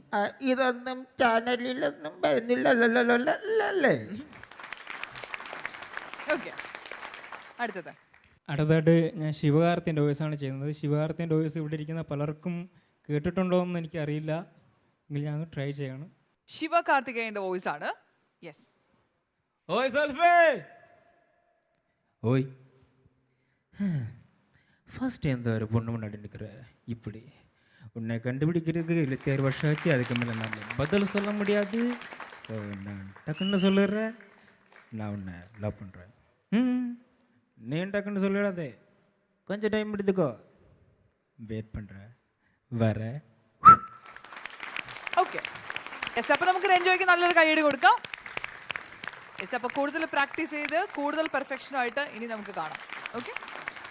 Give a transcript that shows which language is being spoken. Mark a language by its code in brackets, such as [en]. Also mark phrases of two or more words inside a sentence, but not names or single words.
[ml] ഇതൊന്നും ചാനലിലൊന്നും വരുന്നില്ലല്ലേ? അടുത്തായിട്ട് ഞാൻ ശിവകാർത്തിൻ്റെ വോയിസാണ് ചെയ്യുന്നത്. ശിവകാർത്തിൻ്റെ വോയിസ് ഇവിടെ ഇരിക്കുന്ന പലർക്കും കേട്ടിട്ടുണ്ടോ എന്ന് എനിക്കറിയില്ല, എങ്കിൽ ഞാൻ ട്രൈ ചെയ്യണം. ശിവകാർത്തികേയന്റെ വോയിസ് ആണ്. യെസ്. [ta] ஓய் செல்ஃபி. ஓய் ஃபர்ஸ்ட் எந்த ஒரு பொண்ணு முன்னாடி நிற்கிற இப்படி உன்னை கண்டுபிடிக்கிறதுக்கு 27 வருஷம் ஆச்சு. அதுக்கு மேலே நான் பதில் சொல்ல முடியாது. ஸோ நான் டக்குன்னு சொல்லிடுறேன், நான் உன்னை லவ் பண்ணுறேன். நீ டக்குன்னு சொல்லிடாதே, கொஞ்சம் டைம் எடுத்துக்கோ. வெயிட் பண்ணுறேன், [ml] വര. ഓക്കെ. അപ്പോൾ നമുക്ക് രഞ്ജോയ്ക്ക് നല്ലൊരു കൈയ്യടി കൊടുക്കാം. അപ്പോൾ കൂടുതൽ പ്രാക്ടീസ് ചെയ്ത് കൂടുതൽ പെർഫെക്ഷനായിട്ട് ഇനി നമുക്ക് കാണാം. ഓക്കെ.